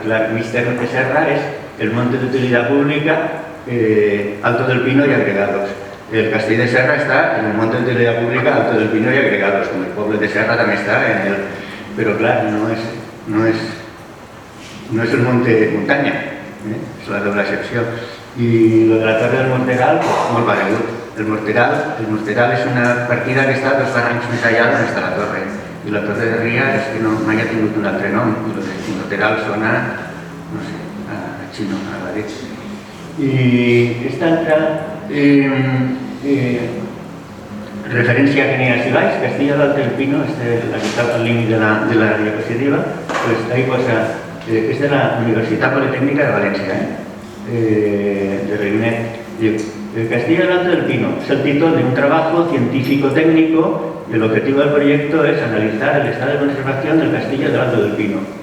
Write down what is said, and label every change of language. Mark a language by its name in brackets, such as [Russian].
[Spanish] Y claro, Mister de Serra es el monte de utilidad pública, Alto del Pino y agregados. El Castell de Serra está en el monte de utilidad pública, Alto del Pino y agregados, como el pueblo de Serra también está en el... Pero claro, no es el monte montaña, es la doble excepció. [Catalan] I lo de la Torre del Morteral, molt paregut. El Morteral és una partida que està 2 barrancs més allà d'on està la torre. I la Torre de Ria és que mai ha tingut un altre nom. I el Morteral sona, no sé, a xino, a Badix. I aquesta altra referència que n'hi ha així baix, Castillo del Alto del Pino, la que està al límit de la diapositiva, ahí posa, és de la Universitat Politécnica de València, de Reinet. [Spanish] El Castillo del Alto del Pino es el título de un trabajo científico-técnico y el objetivo del proyecto es analizar el estado de conservación del Castillo del Alto del Pino.